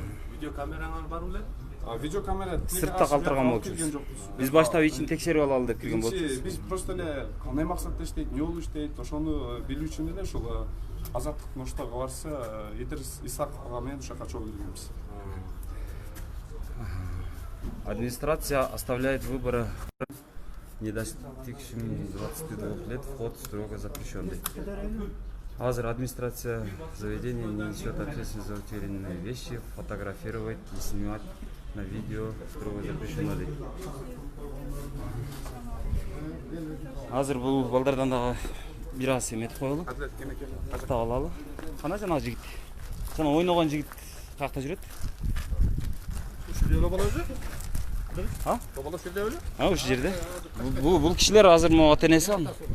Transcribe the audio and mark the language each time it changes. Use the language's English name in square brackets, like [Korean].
[Kyrgyz] Видео камераңар бар беле? Видеокамера Сыртта калтырган болчубуз. Биз баштап ичин текшерип алалы деп кирген болчубуз. Биз просто эле кандай максатта иштейт, эмне болуп иштейт, ошону билүү үчүн эле ушул азаттык ноштого барса Идрис Исаковго менен ушака чогуу киргенбиз. [Russian] Администрация оставляет выбора не достигшим 22 лет, вход строго запрещен. Азыр администрация заведения не несет ответственность за утерянные вещи, фотографировать и снимать на видео строго запрещено. [Kyrgyz] Азыр бул балдардан дагы бир аз эметип коелу. Тактап алалы. Кана жанагы жигит? Жана ойногон жигит каякта жүрөт? Ушул жерде бала өзү? А? Бала ушул жерде беле? Ушул жерде. Бул кишилер азыр могу ата энеси ал.